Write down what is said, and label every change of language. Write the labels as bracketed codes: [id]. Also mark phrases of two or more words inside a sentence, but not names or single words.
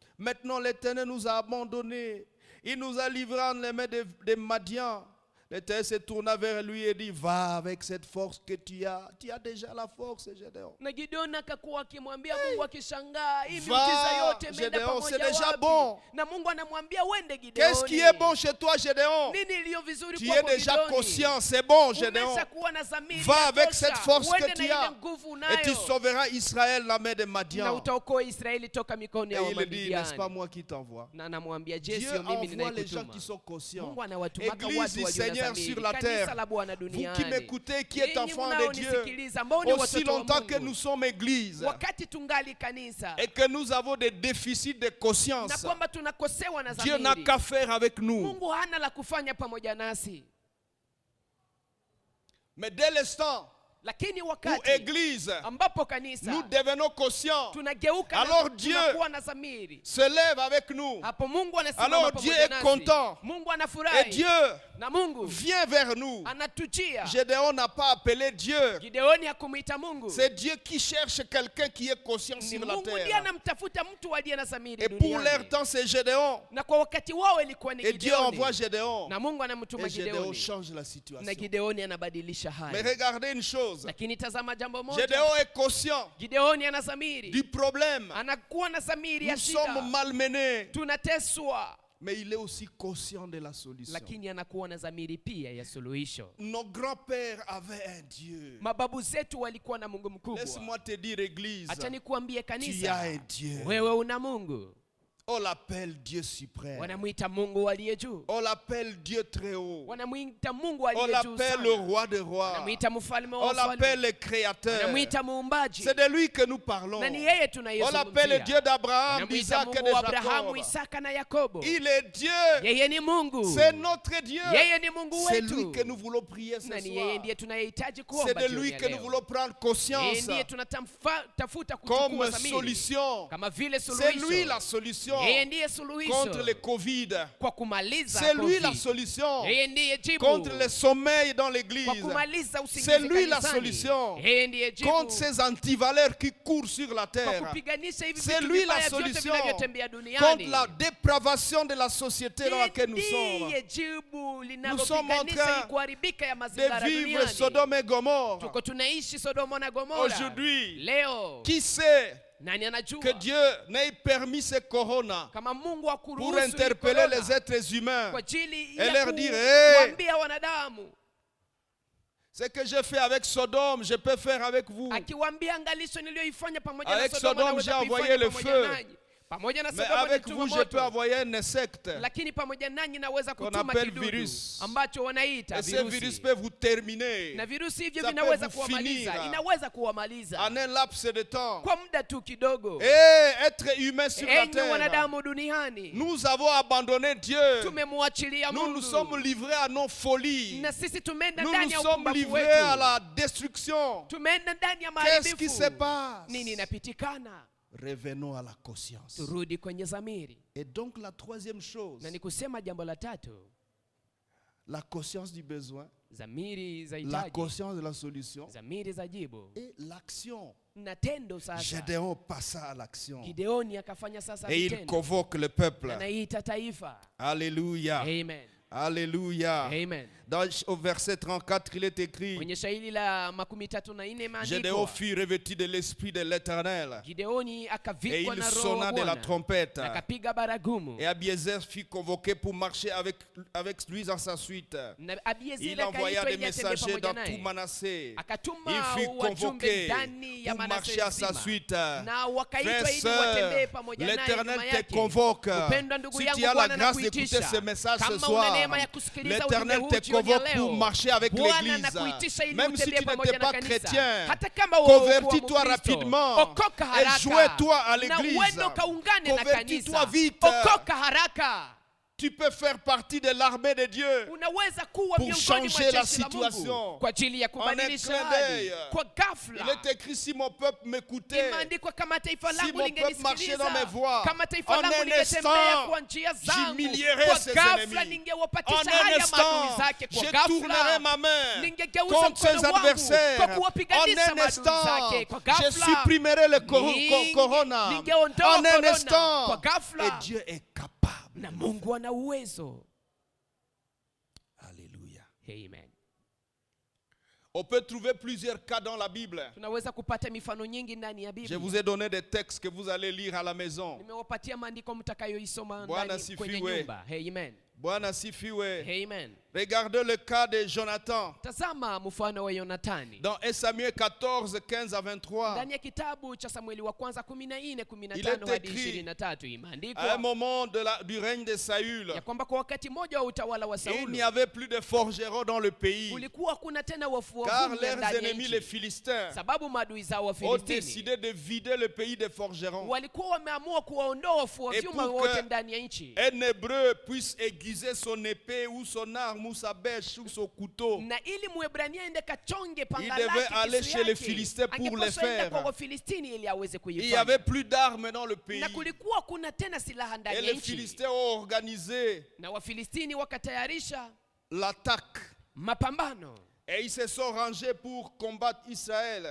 [fr] Maintenant l'Éternel nous a abandonnés. Il nous a livrés en les mains des Madians. L'Éternel se tourna vers lui et dit, va avec cette force que tu as. Tu as déjà la force, Gédéon. [sw] Na Gideoni akakuwa akimwambia Mungu akishangaa, hii [fr] Va, [sw] miujiza yote imeenda [fr] Gédéon, c'est [sw] pamoja [fr] déjà [sw] wapi? [fr] bon. [sw] Na Mungu anamwambia uende Gideoni. [fr] Qu'est-ce qui est bon chez toi, Gédéon? [sw] Nini iliyo vizuri [fr] Tu es [sw] kwako [fr] déjà [sw] Gideoni? [fr] conscient, c'est bon, Gédéon. [sw] Umeshakuwa na dhamiri [fr] Va [sw] ya [fr] avec [sw] tosha. [fr] cette force [sw] Uende [fr] que tu [sw] na ile [fr] as. [sw] nguvu [fr] Et tu [sw] unayo. [fr] sauveras Israël de la main des [sw] Na [fr] Madians. [sw] utaokoa Israeli toka mikono [fr] Et [sw] ya [fr] il dit, n'est-ce pas [sw] Wamidiani. [fr] moi qui t'envoie? [sw] Na anamwambia je, [fr] Dieu [sw] sio mimi [fr] envoie les gens [sw] ninayekutuma. [fr] qui sont conscients. [sw] Mungu anawatumaka [fr] Église [sw] watu [fr] du [sw] walio na [fr] Seigneur [sw] dhamiri. [fr] sur la [sw] Kanisa [fr] terre. [sw] la Bwana [fr] Vous qui [sw] duniani. [fr] m'écoutez, qui êtes [sw] Ninyi [fr] enfants de Dieu, [sw] mnaonisikiliza, ambao ni [fr] aussi [sw] watoto wa [fr] longtemps que [sw] Mungu. [fr] nous sommes église [sw] Wakati tungali kanisa [fr] et que nous avons des déficits de [sw] na [fr] conscience, [sw] kwamba tunakosewa na [fr] Dieu n'a [sw] dhamiri, [fr] qu'à faire avec nous. [sw] Mungu hana la kufanya pamoja nasi. [fr] Mais dès l'instant [sw] Lakini [fr] où [sw] wakati [fr] église, [sw] ambapo kanisa [fr] nous devenons conscients, [sw] tunageuka [fr] alors [sw] na [fr] Dieu [sw] tunakuwa na dhamiri, [fr] se lève avec nous. [sw] hapo Mungu anasimama [fr] Alors Dieu [sw] pamoja [fr] est [sw] nasi. [fr] content. [sw] Mungu [fr] Et [sw] anafurahi [fr] Dieu [sw] na Mungu [fr] vient vers nous. [sw] anatujia. [fr] Gédéon n'a pas appelé Dieu. [sw] Gideoni hakumuita Mungu, [fr] C'est Dieu qui cherche quelqu'un qui est conscient [sw] ni [fr] sur la [sw] Mungu ndiye [fr] terre. [sw] anamtafuta mtu aliye na dhamiri [fr] Et pour [sw] duniani. [fr] leur temps, c'est Gédéon. [sw] Na kwa wakati wao ilikuwa ni [fr] Et Dieu [sw] Gideoni. [fr] envoie Gédéon. [sw] Na Mungu anamtuma [fr] Et Gédéon [sw] Gideoni. [fr] change la [sw] Na [fr] situation. [sw] Gideoni anabadilisha [fr] Mais [sw] hali. [fr] regardez une chose. [sw] Lakini tazama jambo moja. [fr] Gédéon est conscient [sw] Gideoni ana dhamiri. [fr] du problème. [sw] Anakuwa na dhamiri ya [fr] Nous sommes [sw] shida. [fr] malmenés. [sw] Tunateswa. [fr] Mais il est aussi conscient de la solution. [sw] Lakini anakuwa na dhamiri pia ya suluhisho. [fr] Nos grands-pères avaient un Dieu. [sw] Mababu zetu walikuwa na Mungu mkubwa. [fr] Laisse-moi te dire, Église, [sw] Acha nikuambie [fr] tu as [sw] kanisa, [fr] un Dieu. [sw] wewe una Mungu. [fr] On l'appelle Dieu suprême. [sw] Wanamuita Mungu aliye juu. [fr] On l'appelle Dieu très haut. [sw] Wanamuita Mungu [fr] On [sw] aliye juu [fr] l'appelle le [sw] sana. [fr] roi des rois. [sw] Wanamuita mfalme wa [fr] On [sw] wafalme. [fr] l'appelle le créateur. [sw] Wanamuita muumbaji. [fr] C'est de lui que nous parlons. [sw] Na ni yeye [fr] On l'appelle le [sw] tunayezungumzia. [fr] Dieu d'Abraham, [sw] Wanamuita [fr] d'Isaac et [sw] Mungu [fr] de [sw] wa Abrahamu, [fr] Jacob. [sw] Isaka na Yakobo. [fr] Il est Dieu. [sw] Yeye ni Mungu. [fr] C'est notre Dieu. [sw] Yeye ni Mungu [fr] C'est lui [sw] wetu. [fr] que nous voulons prier ce [sw] Na ni [fr] soir. [sw] yeye ndiye tunayehitaji [fr] C'est [sw] kuomba [fr] de [sw] jioni [fr] lui [sw] ya [fr] que nous [sw] leo. [fr] voulons prendre [sw] Yeye [fr] conscience [sw] ndiye tunatafuta [fr] comme [sw] kuchukua dhamiri [fr] solution. [sw] kama vile [fr] C'est lui [sw] suluhisho. [fr] la solution [sw] Yeye ndiye suluhisho [fr] contre le Covid. [sw] kwa kumaliza [fr] C'est lui la [sw] COVID. [fr] solution [sw] Yeye ndiye jibu [fr] contre le sommeil dans l'église. [sw] kwa kumaliza usingizi [fr] C'est lui la [sw] kanisani. [fr] solution [sw] Yeye ndiye jibu [fr] contre ces antivaleurs qui courent sur la [sw] kwa [fr] terre. [sw] kupiganisha hivi [fr] C'est [sw] vitu [fr] lui la [sw] vibaya vyote [fr] solution [sw] vinavyotembea [fr] contre [sw] duniani. [fr] la dépravation de la société dans laquelle nous sommes. [sw] Ndiye jibu [fr] Nous sommes en [sw] linalopiganisha [fr] train [sw] hii kuharibika ya mazingira [fr] De vivre [sw] duniani. [fr] Sodome et Gomorre. [sw] Tuko tunaishi Sodoma na Gomora. [fr] Aujourd'hui, [sw] Leo [fr] qui sait [sw] nani anajua [fr] que Dieu n'ait permis ce corona [sw] kama Mungu [fr] pour [sw] akuruhusu [fr] interpeller les êtres humains? [sw] kwa ajili [fr] et [sw] ya [fr] leur dire, hey, [sw] kuambia wanadamu, [fr] ce que j'ai fait avec Sodome, je peux faire avec vous. [sw] akiwaambia angalisho niliyoifanya pamoja na [fr] Avec [sw] Sodoma [fr] Sodome, [sw] naweza [fr] j'ai envoyé [sw] kuifanya [fr] le [sw] pamoja [fr] feu. [sw] nanyi. Pamoja na [fr] Mais [sw] Sodoma [fr] avec [sw] nilituma [fr] vous, je peux [sw] moto, [fr] envoyer un insecte. [sw] lakini pamoja nanyi naweza [fr] Qu'on [sw] kutuma [fr] appelle [sw] kidudu [fr] virus. [sw] ambacho wanaita [fr] Et ce virus [sw] virusi. [fr] peut vous terminer [sw] Na virusi hivyo [fr] Ça [sw] vinaweza [fr] peut vous [sw] kuwamaliza, [fr] finir [sw] inaweza kuwamaliza [fr] en un laps de temps. [sw] kwa muda tu kidogo. [fr] Et être humain sur la [sw] Enyi [fr] terre, [sw] wanadamu duniani, [fr] nous avons abandonné Dieu. [sw] tumemwachilia [fr] Nous nous sommes [sw] Mungu [fr] livrés à nos folies. [sw] na sisi tumeenda [fr] Nous [sw] ndani [fr] nous [sw] ya [fr] sommes [sw] upumbavu [fr] livrés à [sw] wetu, [fr] la destruction. [sw] tumeenda ndani ya [fr] Qu'est-ce qui se [sw] maharibifu. [fr] passe? [sw] Nini inapitikana? [fr] Revenons à la conscience. [sw] Turudi kwenye dhamiri. [fr] Et donc la troisième chose, [sw] Na ni kusema jambo la tatu, [fr] la conscience du besoin, [sw] dhamiri za [fr] la [sw] hitaji, [fr] conscience de la solution [sw] dhamiri za jibu [fr] et l'action. [sw] na tendo. Sasa [fr] Gédéon passa à l'action [sw] Gideoni akafanya sasa [fr] et il [sw] vitendo, [fr] convoque le peuple. [sw] anaita taifa. [fr] Alléluia. [sw] Amen. [fr] Alléluia. [sw] Amen. [fr] Au verset 34, il est écrit, [sw] Kwenye shairi la 34 [fr] Gédéon [sw] imeandikwa, [fr] fut revêtu de l'esprit de l'Éternel [sw] Gideoni [fr] et [sw] akavikwa [fr] il [sw] na roho [fr] sonna [sw] wa [fr] de la [sw] Bwana [fr] trompette. [sw] na akapiga baragumu. [fr] Et Abiézer fut convoqué pour marcher avec lui dans sa suite. [sw] Na Abiezeri [fr] Il envoya [sw] akaitwa [fr] des [sw] ili atembee [fr] messagers [sw] pamoja [fr] dans tout [sw] naye. [fr] Manassé. [sw] Akatuma [fr] Il fut [sw] wajumbe [fr] convoqué [sw] ndani ya [fr] pour [sw] Manase [fr] marcher à sa [sw] nzima. [fr] suite. [sw] Na wakaitwa [fr] Frères, [sw] ili watembee [fr] sœurs, [sw] pamoja naye [fr] l'Éternel [sw] nyuma [fr] te [sw] yake. [fr] convoque. [sw] Mpendwa ndugu [fr] Si [sw] yangu, [fr] tu as la [sw] Bwana [fr] grâce d'écouter [sw] anakuitisha. [fr] ce message ce [sw] Kama una [fr] soir, [sw] neema ya kusikiliza [fr] l'Éternel [sw] ujumbe huu [fr] te [sw] jioni ya [fr] convoque pour [sw] leo, [fr] marcher avec [sw] Bwana [fr] l'Église. [sw] anakuitisha ili [fr] Même si [sw] utembee [fr] tu [sw] pamoja [fr] n'étais [sw] na [fr] pas [sw] kanisa. [fr] chrétien, [sw] Hata kama wewe hukuwa [fr] convertis-toi [sw] Mkristo, [fr] rapidement [sw] okoka haraka. [fr] et joins-toi à [sw] Na [fr] l'église. [sw] uende ukaungane na [fr] Convertis-toi [sw] kanisa. [fr] vite. [sw] Okoka haraka. [fr] Tu peux faire partie de l'armée de Dieu [sw] Unaweza kuwa [fr] pour [sw] miongoni [fr] changer [sw] mwa [fr] la [sw] jeshi la Mungu [fr] situation. [sw] kwa ajili ya [fr] En un [sw] kubadilisha [fr] clin [sw] hali [fr] d'œil. [sw] kwa [fr] Il [sw] ghafla. [fr] est écrit, si mon peuple m'écoutait, [sw] Imeandikwa, kama taifa [fr] si [sw] langu [fr] mon peuple marchait dans mes [sw] lingenisikiliza, [fr] voies, [sw] kama taifa [fr] en [sw] langu [fr] un [sw] lingetembea [fr] instant, [sw] kwa njia zangu, [fr] j'humilierais [sw] kwa [fr] ses [sw] ghafla [fr] ennemis. En [sw] ningewapatisha [fr] un [sw] haya [fr] instant, [sw] maadui zake. Kwa [fr] je tournerai [sw] ghafla [fr] ma main [sw] ningegeuza [fr] contre ses [sw] mkono wangu [fr] adversaires. [sw] kwa [fr] En [sw] kuwapiganisha [fr] un [sw] maadui [fr] instant, [sw] zake. Kwa [fr] je [sw] ghafla [fr] supprimerai le corona. [sw] ningeondoa [fr] En un [sw] corona. [fr] instant, [sw] Kwa ghafla. [fr] et Dieu est capable. [sw] Na Mungu ana uwezo. [fr] Alléluia. [sw] Amen. [fr] On peut trouver plusieurs cas dans la Bible. [sw] Tunaweza kupata mifano nyingi ndani ya [fr] Je [sw] Biblia. [fr] vous ai donné des textes que vous allez lire à la maison. [sw] Nimewapatia maandiko mtakayoisoma Bwana ndani kwenye asifiwe. nyumba. Amen. Bwana sifiwe. Amen. [fr] Regardez le cas de Jonathan. [sw] Tazama mfano wa Yonathani. [fr] Dans 1 Samuel 14, 15 à 23. [sw] Ndani ya kitabu cha Samueli wa kwanza 14:15 [fr] Il est [sw] hadi [fr] écrit, [sw] 23 [fr] À un [sw] imeandikwa [fr] moment du règne de Saül, [sw] ya kwamba kwa wakati mmoja wa utawala wa [fr] il n'y [sw] Sauli [fr] avait plus de forgerons dans le pays, [sw] kulikuwa kuna tena wafua [fr] car [sw] vumbi [fr] leurs [sw] ndani ya [fr] ennemis, les [sw] nchi, [fr] Philistins, [sw] sababu maadui zao wa [fr] ont [sw] Filistini [fr] décidé de vider le pays des forgerons. [sw] walikuwa wameamua kuwaondoa wafua [fr] Et [sw] vyuma [fr] pour [sw] wote [fr] que [sw] ndani ya nchi, [fr] un Hébreu puisse aiguiser son épée ou son arme ou sa bêche ou son couteau, [sw] na ili Mwebrania ende kachonge [fr] il [sw] panga [fr] devait [sw] lake [fr] aller [sw] kisu [fr] chez les [sw] yake, [fr] Philistins pour les [sw] angepaswa enda [fr] faire. [sw] kwa Wafilistini ili aweze [fr] Il n'y [sw] kuifanya. [fr] avait plus d'armes dans le pays. [sw] Na kulikuwa kuna tena silaha [fr] Et [sw] ndani ya [fr] les [sw] nchi, [fr] Philistins ont organisé [sw] na Wafilistini wakatayarisha [fr] l'attaque. [sw] mapambano [fr] Et ils se sont rangés pour combattre Israël.